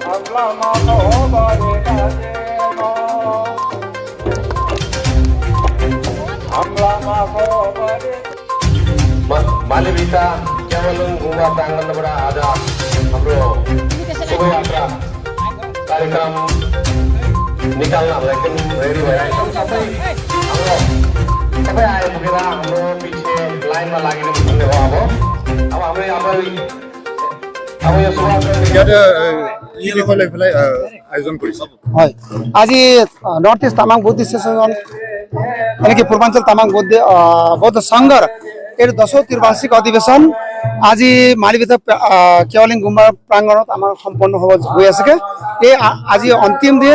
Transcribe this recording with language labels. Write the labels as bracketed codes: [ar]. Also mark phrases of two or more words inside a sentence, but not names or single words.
[ne] मालविका केवलम गुम्बा प्राङ्गणबाट आज हाम्रो शोभायात्रा कार्यक्रम निकाल्न हाम्रो एकदम रेडी भइरहेको छ। सबै आइपुगेर हाम्रो पछि लाइनमा लागिनु भन्ने हो। अब हाम्रो अब यो शोभायात्रा [as] आयोजन কৰিছে। হয়, আজি নৰ্থ ইষ্ট তামাং বুদ্ধিষ্ট এছ'চিয়েশ্যন এনেকৈ পূৰ্বাঞ্চল তামাং বৌদ্ধ সংঘৰ এই 10th ত্ৰিবাৰ্ষিক অধিৱেশন আজি মালিবিতা কেৱলিং গুম্বা প্ৰাংগণত আমাৰ সম্পন্ন হৈ আছে। এই আজি অন্তিম দিন।